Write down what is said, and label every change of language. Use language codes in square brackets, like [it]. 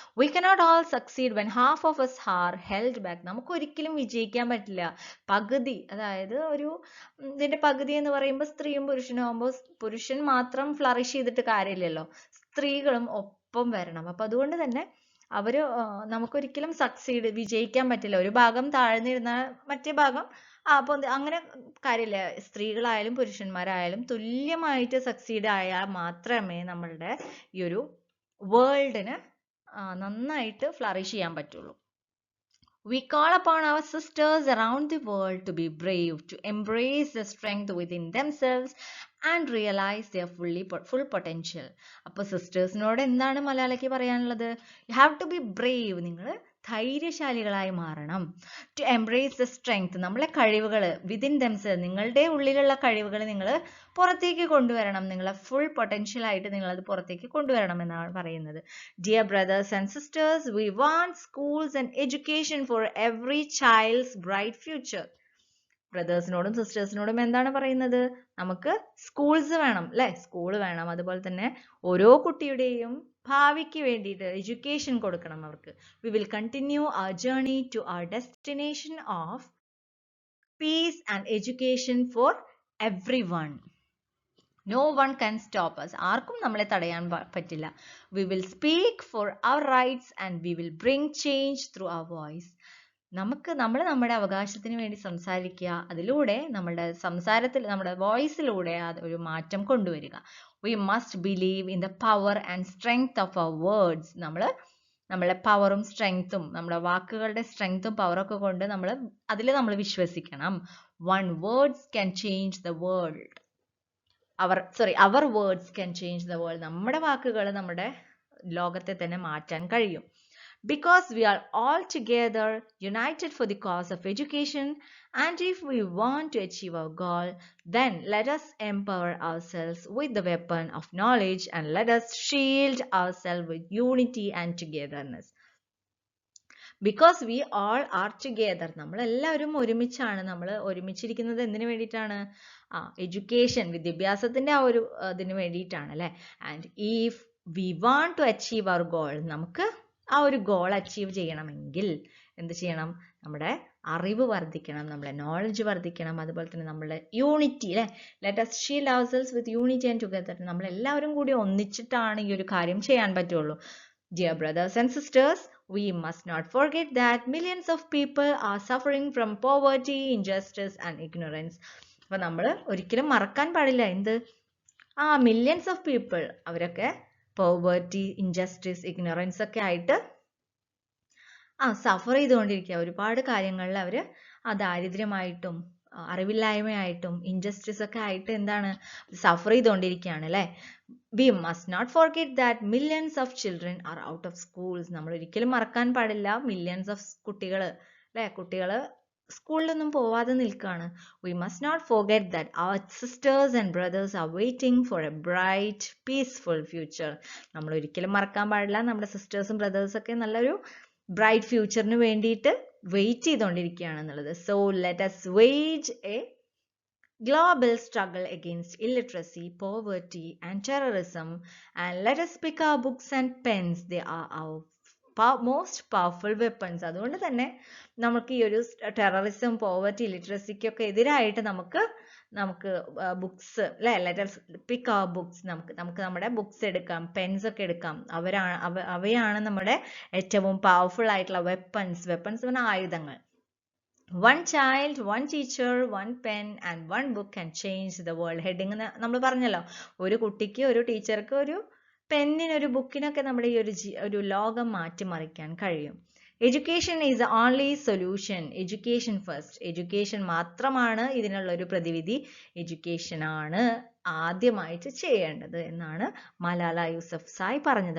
[en] We cannot all succeed when half of us are held back. [ml] നമുക്ക് ഒരിക്കലും വിജയിക്കാൻ പറ്റില്ല. പകുതി, അതായത് ഇതിന്റെ പകുതി എന്ന് പറയുമ്പോൾ സ്ത്രീയും പുരുഷനും ആകുമ്പോൾ പുരുഷൻ മാത്രം ഫ്ലറിഷ് ചെയ്തിട്ട് കാര്യമില്ലല്ലോ, സ്ത്രീകളും ഒപ്പം വരണം. അപ്പൊ അതുകൊണ്ട് തന്നെ അവര് നമുക്കൊരിക്കലും വിജയിക്കാൻ പറ്റില്ല. ഒരു ഭാഗം താഴ്ന്നിരുന്നാൽ മറ്റേ ഭാഗം അപ്പൊ അങ്ങനെ കാര്യമില്ല. സ്ത്രീകളായാലും പുരുഷന്മാരായാലും തുല്യമായിട്ട് സക്സീഡ് ആയാൽ മാത്രമേ നമ്മളുടെ ഈ ഒരു വേൾഡിന് നന്നായിട്ട് ഫ്ലറിഷ് ചെയ്യാൻ പറ്റുള്ളൂ. [en] We call upon our sisters around the world to be brave, to embrace the strength within themselves and realize their full potential. [ml] അപ്പോൾ സിസ്റ്റേഴ്സിനോട് എന്താണ് മലയാളയ്ക്ക് പറയാനുള്ളത്? [en] You have to be brave. [ml] നിങ്ങൾ ധൈര്യശാലികളായി മാറണം. [en] To embrace the strength. [ml] നമ്മളെ കഴിവുകൾ [en] within themselves, [ml] നിങ്ങളുടെ ഉള്ളിലുള്ള കഴിവുകൾ നിങ്ങൾ പുറത്തേക്ക് കൊണ്ടുവരണം. നിങ്ങളെ ഫുൾ പൊട്ടൻഷ്യൽ ആയിട്ട് നിങ്ങൾ അത് പുറത്തേക്ക് കൊണ്ടുവരണം എന്നാണ് പറയുന്നത്. [en] Dear brothers and sisters, we want schools and education for every child's bright future. [ml] ബ്രദേഴ്സിനോടും സിസ്റ്റേഴ്സിനോടും എന്താണ് പറയുന്നത്? നമുക്ക് സ്കൂൾസ് വേണം അല്ലെ? സ്കൂൾ വേണം. അതുപോലെ തന്നെ ഓരോ കുട്ടിയുടെയും ഭാവിക്ക് വേണ്ടിയിട്ട് എഡ്യൂക്കേഷൻ കൊടുക്കണം അവർക്ക്. [en] We will continue our journey to our destination of peace and education for everyone. No one can stop us. [ml] ആർക്കും നമ്മളെ തടയാൻ പറ്റില്ല. [en] We will speak for our rights and we will bring change through our voice. [ml] നമ്മൾ നമ്മുടെ അവകാശത്തിന് വേണ്ടി സംസാരിക്കുക. അതിലൂടെ നമ്മുടെ വോയിസിലൂടെ ഒരു മാറ്റം കൊണ്ടുവരിക. [en] We must believe in the power and strength of our words. [ml] നമ്മളെ പവറും സ്ട്രെങ്ത്തും നമ്മുടെ വാക്കുകളുടെ സ്ട്രെങ്ത്തും പവറൊക്കെ കൊണ്ട് നമ്മൾ വിശ്വസിക്കണം. [en] One words can change the world. Our words can change the world. [ml] നമ്മുടെ വാക്കുകൾ നമ്മുടെ ലോകത്തെ തന്നെ മാറ്റാൻ കഴിയും. [en] Because we are all together united for the cause of education, and if we want to achieve our goal, then let us empower ourselves with the weapon of knowledge and let us shield ourselves with unity and togetherness. Because we all are together. [ml] നമ്മളെല്ലാവരും ഒരുമിച്ചാണ്. നമ്മൾ ഒരുമിച്ചിരിക്കുന്നത് എന്തിനു വേണ്ടിയിട്ടാണ്? Education, വിദ്യാഭ്യാസത്തിന്റെ അതിന് വേണ്ടിയിട്ടാണ് അല്ലെ? [en] and if we want to achieve our goal, [ml] നമുക്ക് ആ ഒരു ഗോൾ അച്ചീവ് ചെയ്യണമെങ്കിൽ എന്ത് ചെയ്യണം? നമ്മുടെ അറിവ് വർദ്ധിക്കണം, നമ്മുടെ നോളജ് വർദ്ധിക്കണം, അതുപോലെ തന്നെ നമ്മുടെ യൂണിറ്റി അല്ലെ? [en] Let us shield ourselves with unity and together. [ml] നമ്മളെല്ലാവരും കൂടി ഒന്നിച്ചിട്ടാണ് ഈ ഒരു കാര്യം ചെയ്യാൻ പറ്റുള്ളൂ. [en] Dear brothers and sisters, we must not forget that millions of people are suffering from poverty, injustice and ignorance. [ml] അപ്പോൾ നമ്മൾ ഒരിക്കലും മറക്കാൻ പാടില്ല എന്ത്? [en] millions of people, [ml] അവരൊക്കെ പോവർട്ടി, ഇൻജസ്റ്റിസ്, ഇഗ്നോറൻസ് ഒക്കെ ആയിട്ട് സഫർ ചെയ്തുകൊണ്ടിരിക്കുക. ഒരുപാട് കാര്യങ്ങളിൽ അവർ ദാരിദ്ര്യമായിട്ടും അറിവില്ലായ്മയായിട്ടും ഇൻജസ്റ്റിസ് ഒക്കെ ആയിട്ട് എന്താണ് സഫർ ചെയ്തുകൊണ്ടിരിക്കുകയാണ് അല്ലെ? [en] We must not forget that millions of children are out of schools. [ml] നമ്മൾ ഒരിക്കലും മറക്കാൻ പാടില്ല മില്യൺസ് ഓഫ് കുട്ടികൾ അല്ലെ? കുട്ടികൾ സ്കൂളിലൊന്നും പോവാതെ നിൽക്കുകയാണ്. [en] We must not forget that our sisters and brothers are waiting for a bright, peaceful future. [ml] നമ്മൾ ഒരിക്കലും മറക്കാൻ പാടില്ല നമ്മുടെ സിസ്റ്റേഴ്സും ബ്രദേഴ്സും ഒക്കെ നല്ലൊരു ബ്രൈറ്റ് ഫ്യൂച്ചറിന് വേണ്ടിയിട്ട് wait ചെയ്തുകൊണ്ടിരിക്കുകയാണെന്നുള്ളത്. [en] So let us wage a global struggle against illiteracy, poverty and terrorism, and let us pick our books and pens. They are our most powerful weapons. [ml] അതുകൊണ്ട് തന്നെ നമുക്ക് ഈ ഒരു ടെററിസം, പോവർട്ടി, ഇലിറ്ററസിക്കൊക്കെ എതിരായിട്ട് നമുക്ക് ബുക്സ് അല്ലെ? [en] Let us pick our books. [ml] നമുക്ക് നമ്മുടെ ബുക്സ് എടുക്കാം, പെൻസ് ഒക്കെ എടുക്കാം. അവയാണ് നമ്മുടെ ഏറ്റവും പവർഫുൾ ആയിട്ടുള്ള വെപ്പൺസ്. വെപ്പൺസ് എന്ന് പറഞ്ഞാൽ ആയുധങ്ങൾ. [en] One child, one teacher, one pen and one book can change the world. [ml] Heading നമ്മൾ പറഞ്ഞല്ലോ, ഒരു കുട്ടിക്ക്, ഒരു ടീച്ചർക്ക്, ഒരു പെന്നിന്, ഒരു ബുക്കിനൊക്കെ നമ്മുടെ ഈ ഒരു ലോകം മാറ്റിമറിക്കാൻ കഴിയും. [en] Education is the only solution. Education first. [ml] Education മാത്രമാണ് ഇതിനുള്ള ഒരു പ്രതിവിധി. എഡ്യൂക്കേഷൻ ആണ് ആദ്യമായിട്ട് ചെയ്യേണ്ടത് എന്നാണ് മലാല യൂസഫ്സായി പറഞ്ഞത്.